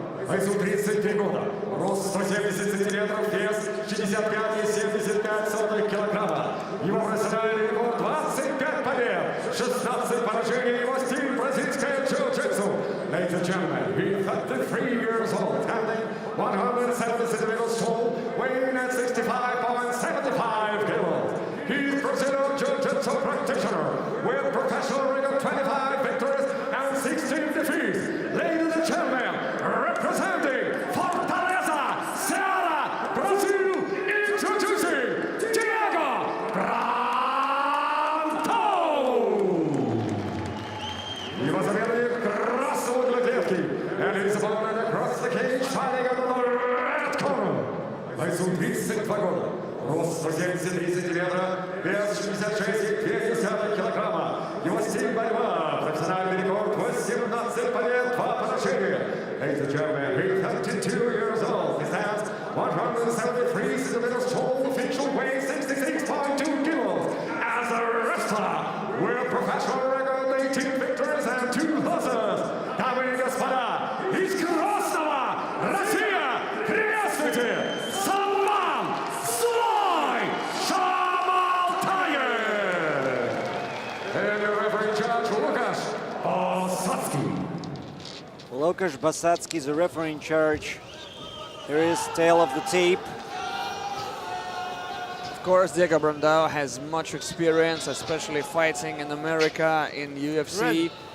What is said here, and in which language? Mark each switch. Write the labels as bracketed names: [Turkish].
[Russian] Весу 33 года, рост 170 сантиметров, вес 65,75 килограмма. Его профессиональный рекорд 25 побед, 16 поражений, его стиль бразильская джиу-джитсу. [English] Ladies and gentlemen, he's 33 years old, standing 170 centimeters tall, weighing at 65.75 kilos. He's Brazilian jiu-jitsu practitioner with professional record 25 victories and 16 defeats. Ladies and gentlemen, representing Fortaleza, Ceará, Brazil, introducing Diego Brandão. [Russian] Его соперник красного угла клетки, [English] and his opponent across the cage fighting out of the red corner. [Russian] Весу 32 года, рост 173 сантиметра, вес 66,2 килограмма. Его стиль борьба, профессиональный рекорд 18 побед, 2 поражения. [English] Ladies and gentlemen, he's 32 years old. He stands 173 centimeters tall, official weight 66.2 kilos. As a wrestler, with professional record 18 victories and 2 losses. [Russian] Дамы и господа, из Красного Россия, приветствуйте, Salman Zhamaldaev! [English] And your referee judge, Łukasz Bosacki. Łukasz Bosacki is the referee in charge. Here is tail of the tape. Of course, Diego Brandão has much experience, especially fighting in America, in UFC.